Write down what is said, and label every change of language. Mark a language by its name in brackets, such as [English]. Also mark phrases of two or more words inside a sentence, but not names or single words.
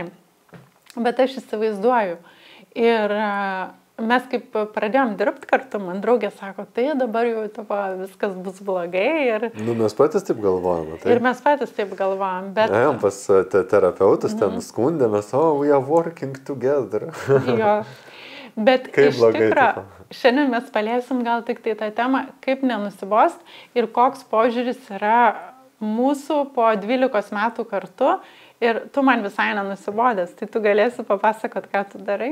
[Lithuanian] Bet aš įsivaizduoju. Ir mes kaip pradėjom dirbti kartu, man draugė sako, tai dabar jau viskas bus blogai. Ir... mes patys taip galvojame. Ir mes patys taip galvojam, bet... Ėjom pas terapeutus, ten skundėmės, [English] we are working together. [Lithuanian] Jo, bet iš tikrųjų, šiandien mes paliesim gal tik tai tą temą, kaip nenusibost ir koks požiūris yra mūsų po 12 metų kartu. Ir tu man visai nenusibodęs, tai tu galėsi papasakot, ką tu darai.